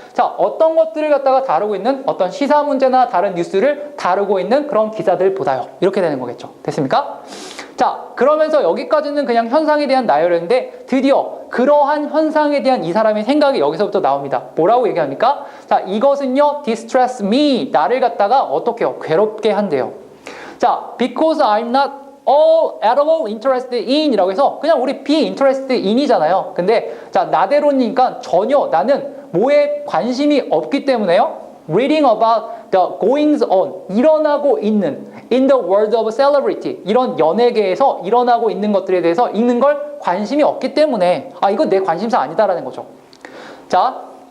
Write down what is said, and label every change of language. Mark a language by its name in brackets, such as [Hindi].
[Korean] 자, 어떤 것들을 갖다가 다루고 있는 어떤 시사 문제나 다른 뉴스를 다루고 있는 그런 기사들보다요. 이렇게 되는 거겠죠. 됐습니까? 자, 그러면서 여기까지는 그냥 현상에 대한 나열인데 드디어 그러한 현상에 대한 이 사람의 생각이 여기서부터 나옵니다. 뭐라고 얘기합니까? 자, 이것은요, distress me, 나를 갖다가 어떻게 해요? 괴롭게 한대요. [English] 자, because I'm not at all interested in [Korean] 이라고 해서 그냥 우리 [English] be interested in이잖아요. [Korean] 근데 자, 나대로니까 전혀 나는 뭐에 관심이 없기 때문에요. [English] reading about the goings on, [Korean] 일어나고 있는 [English] in the world of celebrity, [Korean] 이런 연예계에서 일어나고 있는 것들에 대해서 읽는 걸 관심이 없기 때문에 아, 이건 내 관심사 아니다라는 거죠. 자,